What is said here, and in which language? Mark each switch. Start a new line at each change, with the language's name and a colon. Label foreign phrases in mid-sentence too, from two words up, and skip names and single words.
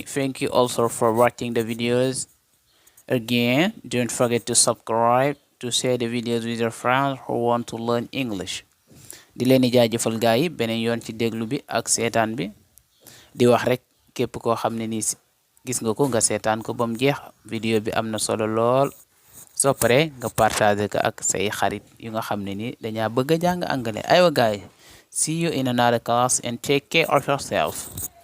English: Thank you also for watching the videos. Again, don't forget to subscribe, to share the videos with your friends who want to learn English.
Wolof: di leen di jaajëfal gaa yi beneen yoon ci déglu bi ak seetaan bi. di wax rek képp koo xam ne nii gis nga ko nga seetaan ko ba mu jeex. vidéo bi am na solo lool. soo paree nga partager ko ak say xarit yu nga xam ne nii dañaa bëgg a jàng anglais. aywa gaa yi,
English: see you in another class and take care of yourself.